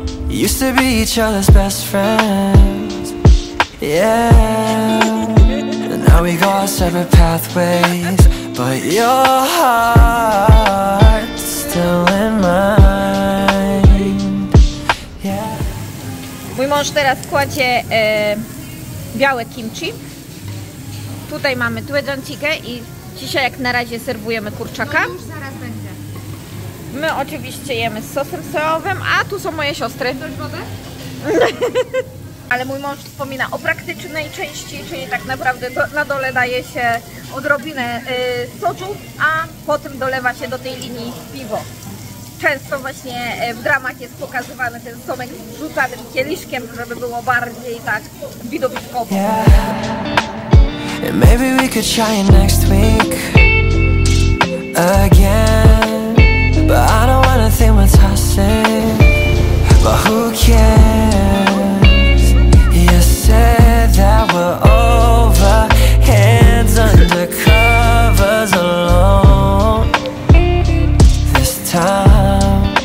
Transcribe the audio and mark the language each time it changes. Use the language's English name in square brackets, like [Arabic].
[English] Used to be each other's best friends, yeah. And now we go our separate pathways, but your heart's still in mine, yeah. [Polish] Mój mąż teraz kładzie białe kimchi. Tutaj mamy tuedjantikę i dzisiaj jak na razie serwujemy kurczaka. No już zaraz będzie. My oczywiście jemy z sosem sojowym, a tu są moje siostry. Chcesz wodę? Ale mój mąż wspomina o praktycznej części, czyli tak naprawdę na dole daje się odrobinę soczu, a potem dolewa się do tej linii piwo. Często właśnie w dramach jest pokazywany ten somek z wrzucanym kieliszkiem, żeby było bardziej tak widowiskowo. [English] Maybe we could try it next week again. But I don't wanna think we're tossing, but who cares? You said that we're over, hands under covers alone this time.